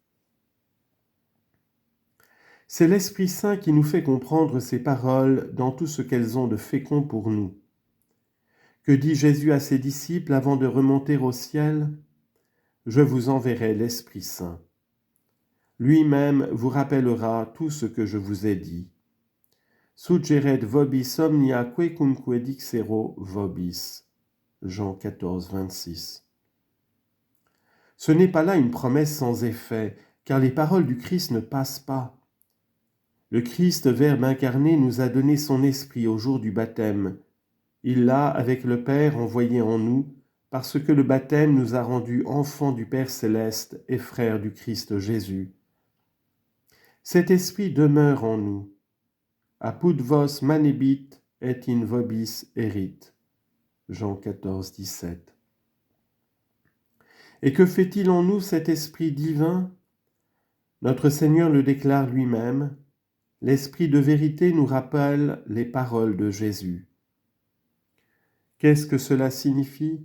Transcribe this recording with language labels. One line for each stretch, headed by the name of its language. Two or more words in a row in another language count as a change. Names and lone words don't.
French: C'est l'Esprit Saint qui nous fait comprendre ces paroles dans tout ce qu'elles ont de fécond pour nous. Que dit Jésus à ses disciples avant de remonter au ciel ? Je vous enverrai l'Esprit Saint. Lui-même vous rappellera tout ce que je vous ai dit.
Latin: Suggeret vobis omnia quecumque dixero vobis.
French: Jean 14, 26. Ce n'est pas là une promesse sans effet, car les paroles du Christ ne passent pas. Le Christ, Verbe incarné, nous a donné son esprit au jour du baptême. Il l'a, avec le Père, envoyé en nous, parce que le baptême nous a rendus enfants du Père céleste et frères du Christ Jésus. Cet esprit demeure en nous.
Latin: Apud vos manebit et in vobis erit.
French: Jean 14, 17. Et que fait-il en nous cet esprit divin ? Notre Seigneur le déclare lui-même. L'esprit de vérité nous rappelle les paroles de Jésus. Qu'est-ce que cela signifie ?